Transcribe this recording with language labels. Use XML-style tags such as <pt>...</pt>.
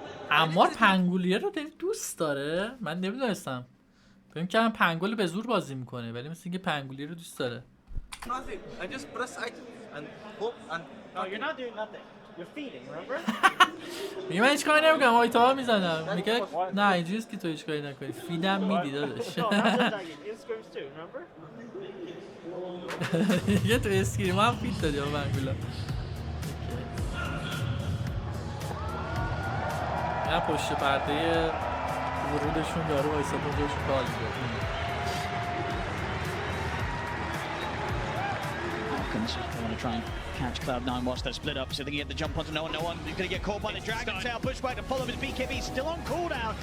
<fa>عمار پنگولیه رو دوست داره؟ من نمیدونستم. فکر کردم پنگول به زور بازی میکنه ولی مثل اینکه پنگولیه رو دوست داره.</fa> <en>Nothing. I just press items and hope and. No, you're not doing nothing. You're feeding, remember?</en> <fa>میگه من هیچ کاری نمیکنم آیتا میزنم. میگه نه اینجوریست که تو هیچ کاری نکنی. فیدم میدی داداش. یه تو اسکریم هم فید دادی با پنگولا. نه پشت پرده ورودشون یارو وایساد اونجاشون کال می‌کنه.</fa> <en>They want to try and catch Cloud9 whilst they're split up, so they can get the jump onto no one. He's going to get caught by the Dragon Tail. Push back to follow his BKB, still on cooldown.</en>